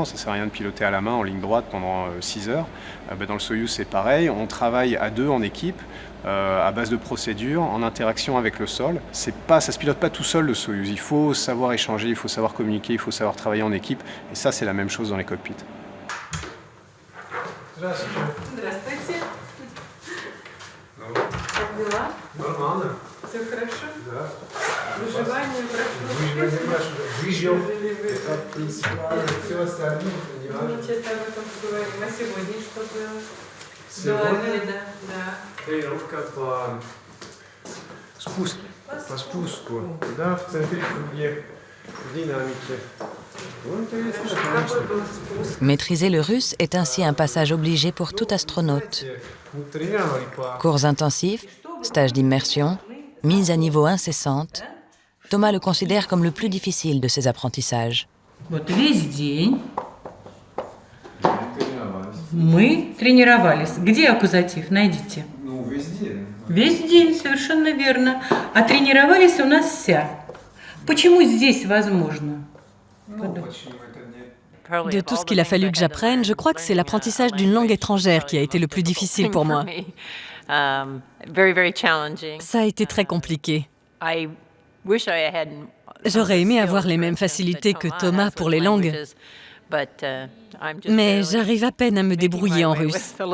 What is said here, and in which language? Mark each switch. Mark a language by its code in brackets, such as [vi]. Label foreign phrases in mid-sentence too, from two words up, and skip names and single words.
[fr] Ça ne sert à rien de piloter à la main en ligne droite pendant 6 heures. Dans le Soyouz, c'est pareil. On travaille à deux en équipe. À base de procédures, en interaction avec le sol. Ça se pilote pas tout seul le Soyouz. Il faut savoir échanger, il faut savoir communiquer, il faut savoir travailler en équipe. Et ça, c'est la même chose dans les cockpits. [ru] Здравствуйте. Как дела? Нормально. Все хорошо? Да. Выживание прошло. Выжил. Это принципиально. Все остальное не важно. Мы часто об этом поговорим. А сегодня что было? Сегодня? Да. Тренировка по спуску. По спуску. Да, в центре круге. Динамики. [fr] Maîtriser le russe est ainsi un passage obligé pour tout astronaute. Cours intensifs, stages d'immersion, mise à niveau incessante, Thomas le considère comme le plus difficile de ses apprentissages. [ru] Мы тренировались. Где аккузатив? Найдите. Ну, везде. Весь день, совершенно верно. А тренировались у нас вся. Почему здесь возможно? [fr] De tout ce qu'il a fallu que j'apprenne, je crois que c'est l'apprentissage d'une langue étrangère qui a été le plus difficile pour moi. Ça a été très compliqué. J'aurais aimé avoir les mêmes facilités que Thomas pour les langues, mais j'arrive à peine à me débrouiller en russe.